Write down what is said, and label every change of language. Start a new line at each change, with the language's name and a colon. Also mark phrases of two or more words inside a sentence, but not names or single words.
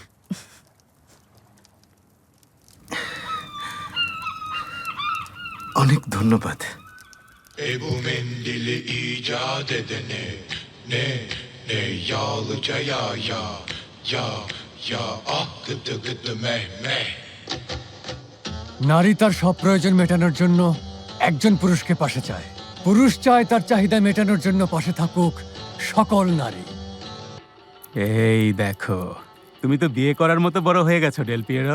Bangla: অনেক ধন্যবাদ।
Turkish: Ebu mendil icat edene ne yağlıca ya ah gıdı gıdı meh meh.
Bangla: নারী তার সব প্রয়োজন মেটানোর জন্য একজন পুরুষকে পাশে চায়। পুরুষ চায় তার চাহিদা মেটানোর জন্য পাশে থাকুক সকল নারী। এই দেখো, তুমি তো বিয়ে করার মতো বড় হয়ে গেছো ডেল পিয়েরো।